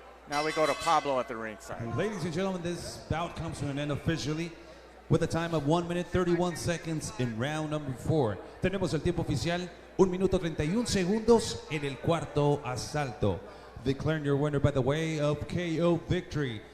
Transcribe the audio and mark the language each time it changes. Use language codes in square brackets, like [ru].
[en] Now we go to Pablo at the ringside. And ladies and gentlemen, this bout comes to an end officially with a time of 1 minute 31 seconds in round number 4. [es] Tenemos el tiempo oficial, 1 minuto 31 segundos en el cuarto asalto. [en] Declaring your winner by the way of KO victory.